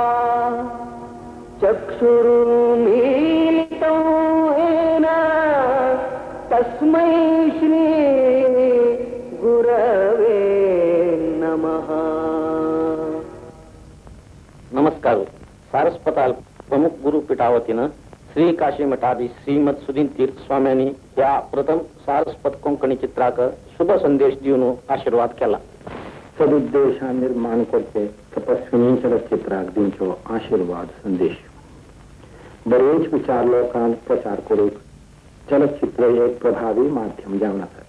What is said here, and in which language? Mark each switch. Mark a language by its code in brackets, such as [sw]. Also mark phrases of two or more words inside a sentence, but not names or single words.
[sa] चक्षुरुन्मीलितं येन तस्मै श्री गुरवे नमः। [kok] नमस्कार. सारस्वताल प्रमुख गुरु पीठावतीनं श्री काशी मठाधी श्रीमद सुधीन तीर्थ स्वाम्यांनी या प्रथम सारस्वत कोंकणी चित्राक शुभ संदेश दिवन आशीर्वाद केला. सदुद्देशा निर्माण करते तपस्विनी चलचित्राक दिंचो आशीर्वाद संदेश. बरेच विचार लोकांक प्रचार करूक चलचित्र एक प्रभावी माध्यम जावन आसा.